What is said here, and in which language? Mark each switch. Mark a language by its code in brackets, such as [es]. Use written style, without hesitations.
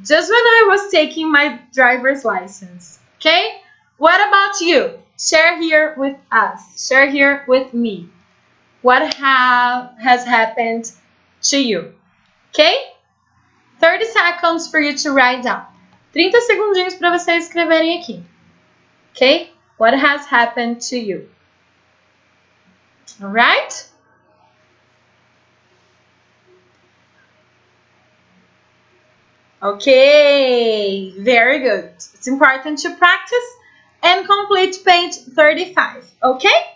[en] Just when I was taking my driver's license. Okay? What about you? Share here with us. Share here with me. What has happened to you? Okay? 30 seconds for you to write down. [pt] 30 segundinhos para vocês escreverem aqui. [en] Okay? What has happened to you? Alright? Okay, very good. It's important to practice and complete page 35, okay?